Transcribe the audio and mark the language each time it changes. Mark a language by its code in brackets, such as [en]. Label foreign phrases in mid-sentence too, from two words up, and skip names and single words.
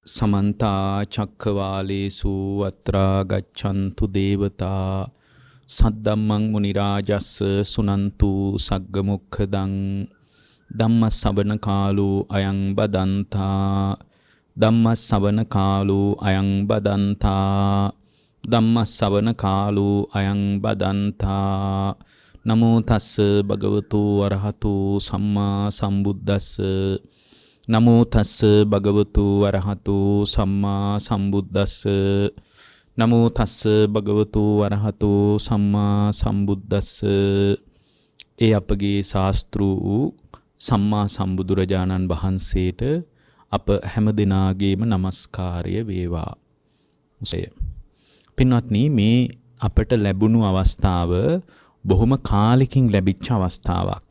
[pi] समन्ता चक्रवालेषु अत्रा गच्छन्तु देवता सद्धम्मं मुनिराजस्स सुनन्तु सग्गमुखदं धम्मश्रवण कालो अयं बदन्ता धम्मश्रवण कालो अयं बदन्ता ධම්මස්සවන කාලෝ අයං බදන්තා නමෝ තස්ස භගවතු අරහතු සම්මා සම්බුද්දස්ස නමෝ තස්ස භගවතු අරහතු සම්මා සම්බුද්දස්ස නමෝ තස්ස භගවතු අරහතු සම්මා සම්බුද්දස්ස. [si] ඒ අපගේ ශාස්ත්‍රූ සම්මා සම්බුදුරජාණන් වහන්සේට අප හැම දිනාගේම নমස්කාරය වේවා. පින්වත්නි, මේ අපට ලැබුණු අවස්ථාව බොහොම කාලෙකින් ලැබිච්ච අවස්ථාවක්.